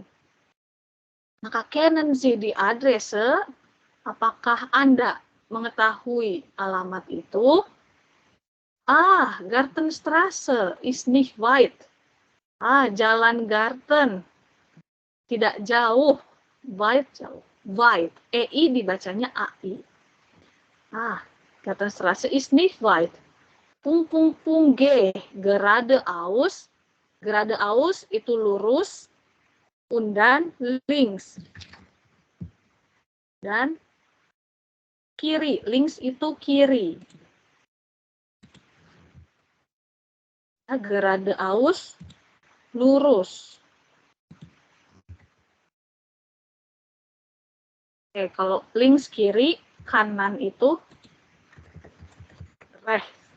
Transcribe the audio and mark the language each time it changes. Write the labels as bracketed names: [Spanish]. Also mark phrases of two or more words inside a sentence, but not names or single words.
[German] Maka kennen Sie die Adresse, [Indonesian] apakah Anda mengetahui alamat itu? [German] Gartenstraße ist nicht weit. [Indonesian] Jalan Garten tidak jauh. Weit jauh. Weit. EI dibacanya AI. [German] Gartenstraße ist nicht weit. [Indonesian] G, geradeaus. Geradeaus itu lurus, [German] und dann links. [Indonesian] Dan kiri, links itu kiri. Geradeaus, lurus. Oke, kalau links kiri, kanan itu rechts.